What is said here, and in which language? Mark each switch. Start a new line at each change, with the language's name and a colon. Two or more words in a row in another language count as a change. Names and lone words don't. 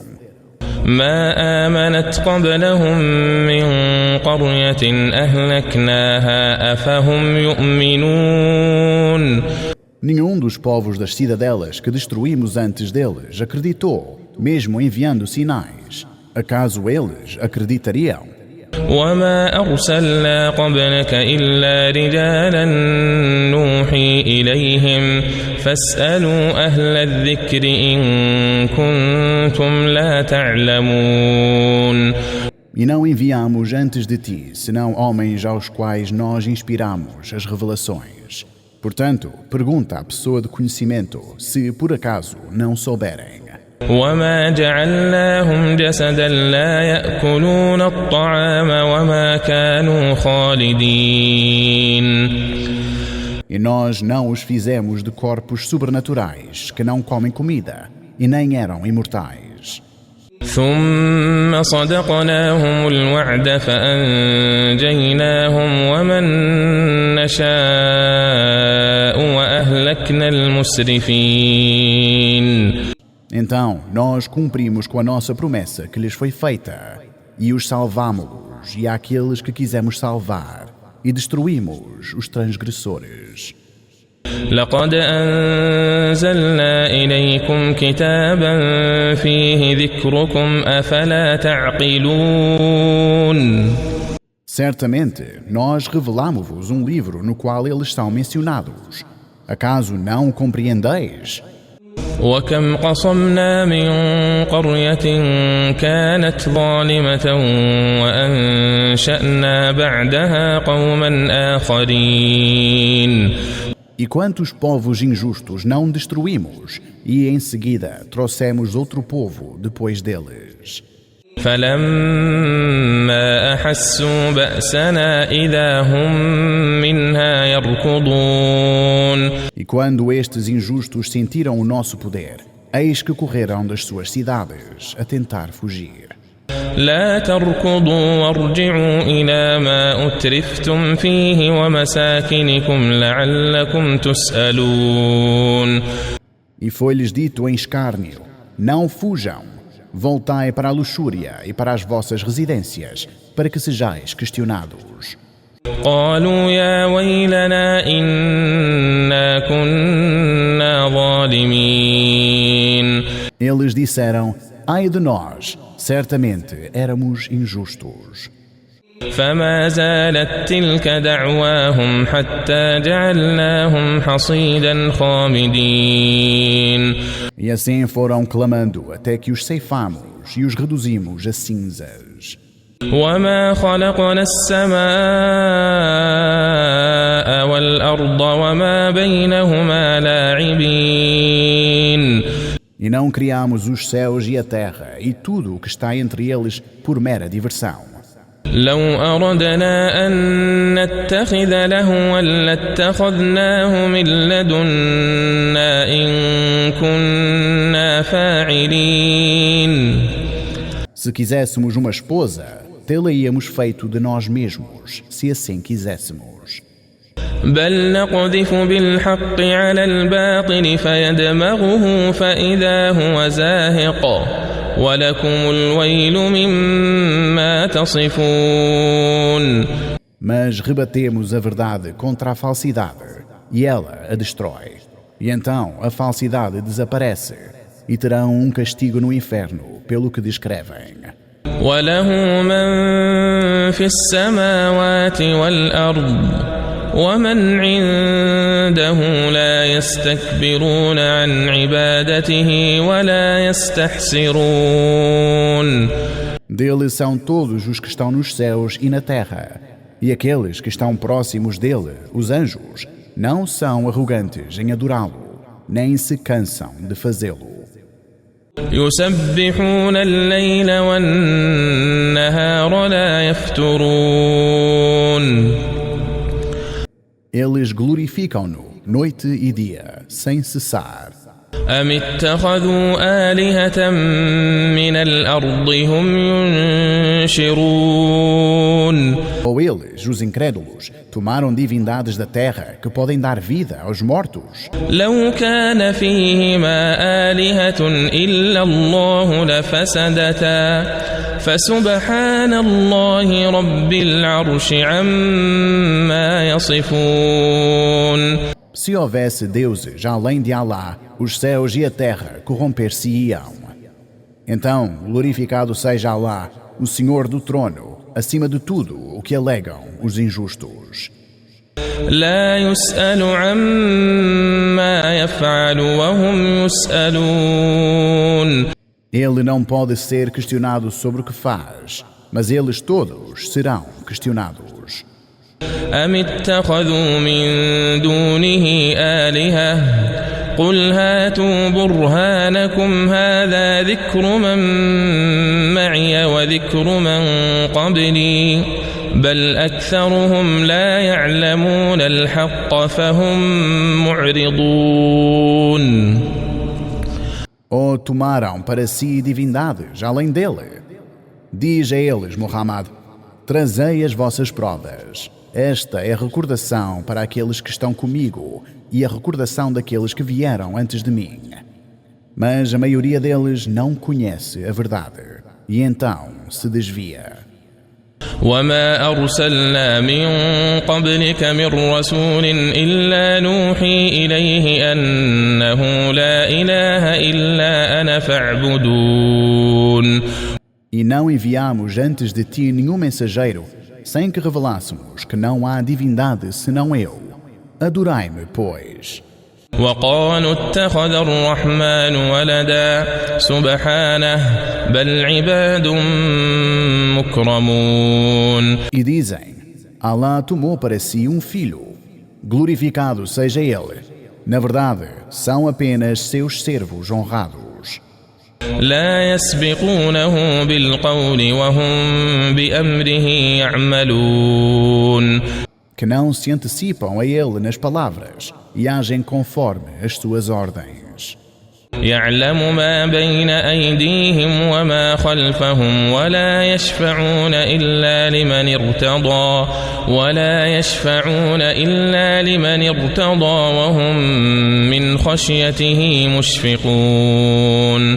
Arabic: ما آمنت قبلهم من قرية أهلكناها أفهم يؤمنون.
Portuguese: Nenhum dos povos das cidadelas que destruímos antes deles acreditou, mesmo enviando sinais. Acaso eles acreditariam?
Arabic: وما أرسلنا قبلك إلا رجالا نوحي إليهم فاسألوا أهل الذكر إن كنتم لا تعلمون.
Portuguese: E não enviamos antes de ti, senão homens aos quais nós inspiramos as revelações. Portanto, pergunta à pessoa de conhecimento, se por acaso não souberem.
Arabic: وما جعلناهم جسدا لا يأكلون الطعام وما كانوا خالدين.
Portuguese: E nós não os fizemos de corpos sobrenaturais que não comem comida e nem eram imortais.
Arabic: ثم صدقناهم الوعد فأنجيناهم ومن نشاء وأهلكنا المسرفين.
Portuguese: Então, nós cumprimos com a nossa promessa que lhes foi feita, e os salvámos, e àqueles que quisemos salvar, e destruímos os transgressores.
Arabic: لقد أنزلنا إليكم كتابا فيه ذكركم أفلا تعقلون.
Portuguese: Certamente, nós revelamos-vos um livro no qual eles são mencionados. Acaso não compreendeis?
Arabic: وكم قصمنا من قرية كانت ظالمة وأنشأنا بعدها قوما آخرين.
Portuguese: E quantos povos injustos não destruímos, e em seguida trouxemos outro povo depois deles.
Arabic: فلما أحسوا بأسنا إذا هم منها يركضون.
Portuguese: E quando estes injustos sentiram o nosso poder, eis que correram das suas cidades a tentar fugir.
Arabic: لا تركضوا وارجعوا إلى ما أترفتم فيه ومساكنكم لعلكم تسألون.
Portuguese: E foi-lhes dito em escárnio: não fujam. Voltai para a luxúria e para as vossas residências, para que sejais questionados.
Arabic: قالوا يا ويلنا إنا كنا ظالمين.
Portuguese: Eles disseram: ai de nós, certamente éramos injustos.
Arabic: فما زالت تلك دعواهم حتى جعلناهم حصيدا خامدين.
Portuguese: E assim foram clamando até que os ceifamos e os reduzimos a cinzas.
Arabic: وما خلقنا السماء والأرض وما بينهما لاعبين.
Portuguese: E não criamos os céus e a terra e tudo o que está entre eles por mera diversão.
Arabic: لو أردنا أن نتخذ لهوا لاتخذناه من لدنا إن كنا فاعلين.
Portuguese: Se quiséssemos uma esposa, tê-la-íamos feito de nós mesmos, se assim quiséssemos.
Arabic: بل نقذف بالحق على الباطل فيدمغه فإذا هو زاهق ولكم الويل مما تصفون.
Portuguese: Mas rebatemos a verdade contra a falsidade e ela a destrói. E então a falsidade desaparece e terão um castigo no inferno pelo que descrevem.
Arabic: وله من في السماوات والأرض ومن عنده لا يستكبرون عن عبادته ولا يستحسرون.
Portuguese: Dele são todos os que estão nos céus e na terra, e aqueles que estão próximos dele, os anjos, não são arrogantes em adorá-lo, nem se cansam de fazê-lo.
Arabic: يسبحون الليل والنهار لا يفترون.
Portuguese: Eles glorificam-no noite e dia, sem cessar.
Arabic: أم اتخذوا آلهة من الأرض هم ينشرون.
Portuguese: Ou eles, os incrédulos, tomaram divindades da terra que podem dar vida aos mortos.
Arabic: لو كان فيهما آلهة إلا الله لفسدتا فسبحان الله رب العرش عما يصفون.
Portuguese: Se houvesse deuses além de Alá, os céus e a terra corromper-se-iam. Então, glorificado seja Alá, o Senhor do trono, acima de tudo o que alegam os injustos.
Arabic: لا يسأل عما يفعل وهم يسألون.
Portuguese: Ele não pode ser questionado sobre o que faz, mas eles todos serão questionados.
Arabic: أم اتخذوا من دونه آلهة قل هاتوا برهانكم هذا ذكر من معي وذكر من قبلي بل أكثرهم لا يعلمون الحق فهم معرضون.
Portuguese: Ou tomaram para si divindades além dele? Diz a eles, Muhammad, trazei as vossas provas. Esta é a recordação para aqueles que estão comigo e a recordação daqueles que vieram antes de mim. Mas a maioria deles não conhece a verdade e então se desvia.
Arabic: وما أرسلنا من قبلك من رسول إلا نوحي إليه أنه لا إله إلا أنا فاعبدون.
Portuguese: E não enviamos antes de ti nenhum mensageiro, sem que revelássemos que não há divindade senão eu. Adorai-me, pois.
Arabic: وقالوا اتخذ الرحمن ولدا سبحانه بل عباد مكرمون.
Portuguese: E dizem, Alá tomou para si um filho. Glorificado seja ele. Na verdade, são apenas seus servos honrados.
Arabic: لا يسبقونه بالقول وهم بأمره يعملون.
Portuguese: Que não se antecipam a ele nas palavras e agem conforme as suas ordens.
Arabic: يعلم ما بين أيديهم وما خلفهم ولا يشفعون إلا لمن ارتضى وهم من خشيته مشفقون.